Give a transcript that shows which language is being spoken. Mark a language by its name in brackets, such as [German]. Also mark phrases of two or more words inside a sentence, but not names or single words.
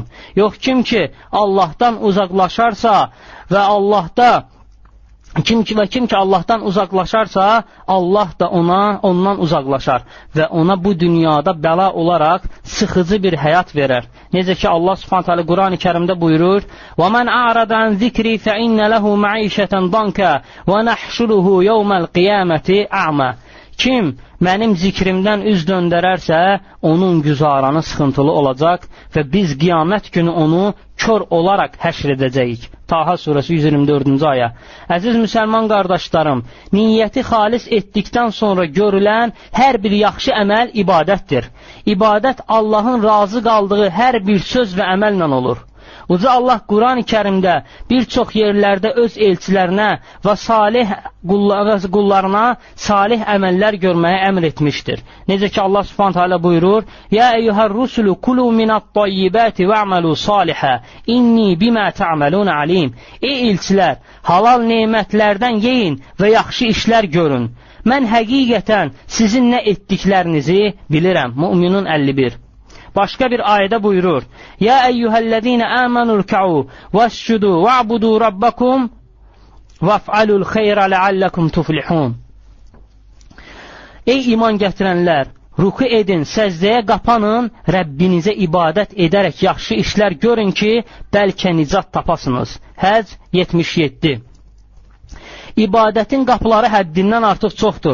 [Azerbaijani] Yox, kim ki, Allahdan uzaqlaşarsa və Kim ki Allahdan uzaqlaşarsa, Allah da ondan uzaqlaşar və ona bu dünyada bəla olaraq sıxıcı bir həyat verər. Necə ki Allah Subhanahu taala Quran-ı Kərimdə buyurur: [Arabic] "ومن أعرض عن ذكري فإن له معيشة ضنكا ونحشره يوم القيامة أعمى." [Azerbaijani] Kim mənim zikrimdən üz döndərərsə, onun güzaranı sıxıntılı olacaq və biz qiyamət günü onu kör olaraq həşr edəcəyik. Taha surəsi 124-cü ayə. Əziz müsəlman qardaşlarım, niyyəti xalis etdikdən sonra görülən hər bir yaxşı əməl ibadətdir. İbadət Allahın razı qaldığı hər bir söz və əməllə olur. Uca Allah Quran-ı Kərimdə bir çox yerlərdə öz elçilərinə və salih qullarına salih əməllər görməyə əmr etmişdir. Necə ki Allah [Arabic] سبحانه تعالى [Azerbaijani] buyurur: [Arabic] "يا أيها الرسل كلوا من الطيبات واعملوا صالحا إني بما تعملون عليم." [Azerbaijani] Ey elçilər, halal nemətlərdən yeyin və yaxşı işlər görün. Mən həqiqətən sizin nə etdiklərinizi bilirəm. Müminun 51. Başqa bir ayədə buyurur: [Arabic] "يا أيها الذين آمنوا اركعوا واسجدوا واعبدوا ربكم وافعلوا الخير لعلكم تفلحون." [Azerbaijani] Ey iman gətirənlər, ruku edin, səcdəyə qapanın, Rəbbinizə ibadət edərək yaxşı işlər görün ki, bəlkə nicat tapasınız. Həc 77. İbadətin qapıları həddindən artıq çoxdur.